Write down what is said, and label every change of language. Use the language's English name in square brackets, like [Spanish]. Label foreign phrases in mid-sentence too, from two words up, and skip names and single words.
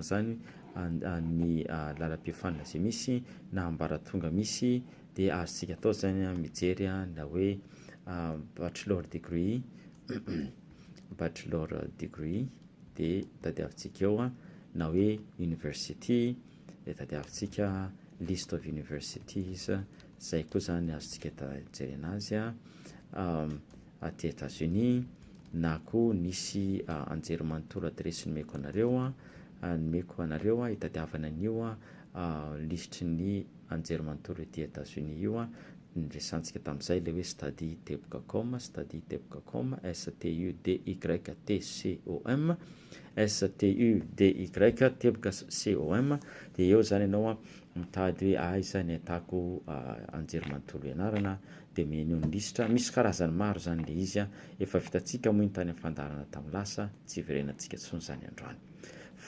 [Malagasy] zany ny lalam-pifanina zay misy na ambaratonga misy, de azontsika atao zany mijery na hoe [English] bachelor degree bachelor degree [Malagasy] de tadiavintsika eo na hoe university de tadiavintsika [English] list of universities, [Malagasy] zay koa zany azontsika tajery anazy aty Etazonia. Na koa nisy anjerimanontolo adresy nomeko anareo hitadiavana an'io listry ny anjerimanontolo ety Etazonia io niresantsika tamin'izay le hoe study.com, study.com, studytcom, studytcom, de eo zany ianao mitady hoe aiza ny ahitako anjerimanontolo ianarana, de meny eo ny listra, misy karazany maro zany le izy efa vitantsika moa tany amin'ny fandarana tamin'ny lasa, tsy iverenantsika tsony zany androany.